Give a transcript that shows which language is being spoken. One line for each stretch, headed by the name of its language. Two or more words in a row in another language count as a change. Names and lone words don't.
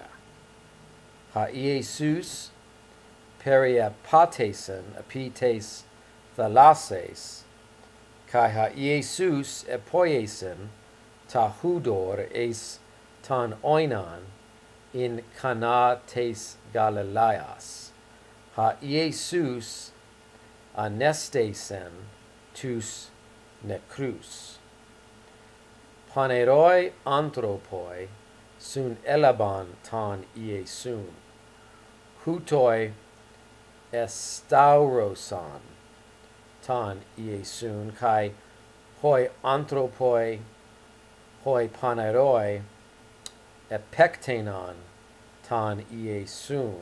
Greek: Ὁ Ἰησοῦς περιεπάτησεν ἐπὶ τῆς θαλάσσης, καὶ ὁ Ἰησοῦς ἐποίησεν τὸ ὕδωρ εἰς τὸν οἶνον ἐν Κανᾷ τῆς Γαλιλαίας. Ὁ Ἰησοῦς ἀνέστησεν τοὺς νεκρούς. Πονηροὶ ἄνθρωποι συνέλαβον τὸν Ἰησοῦν. Οὗτοι ἐσταύρωσαν τὸν Ἰησοῦν, καὶ οἱ ἄνθρωποι οἱ πονηροὶ ἀπέκτειναν τὸν Ἰησοῦν.